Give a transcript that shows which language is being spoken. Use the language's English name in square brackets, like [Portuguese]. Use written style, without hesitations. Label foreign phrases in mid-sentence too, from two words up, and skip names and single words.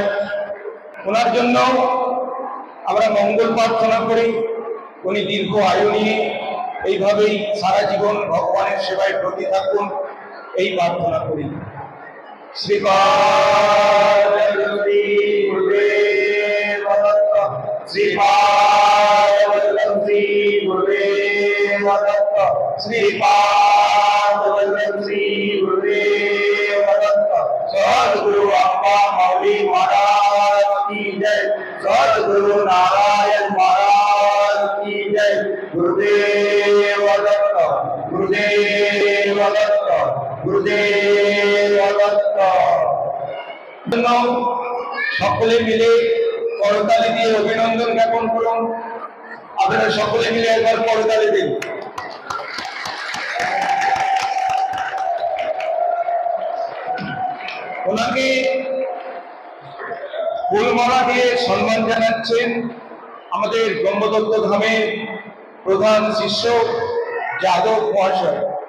[Bangla] ওনার জন্য আমরা মঙ্গল প্রার্থনা করি, উনি দীর্ঘ আয়ু নিয়ে এইভাবেই সারা জীবন ভগবানের সেবায় ব্রতী থাকুন, এই প্রার্থনা করি। [Marathi] শ্রীপাদ श्रीपाद वल्लभ श्री गुरुदेव दत्त। सद्गुरु अप्पा मौली महाराज की जय। सद्गुरु नारायण महाराज की जय। गुरुदेव दत्त, गुरुदेव दत्त, गुरुदेव दत्त। [Bangla] সকলে মিলে করতালি দিয়ে অভিনন্দন জ্ঞাপন করুন। আপনারা সকলে মিলে একবার করতালি দিন। ওনাকে ফুলমালা দিয়ে সম্মান জানাচ্ছেন আমাদের ব্রহ্মদত্ত ধামের প্রধান শিষ্য যাদব মহাশয়।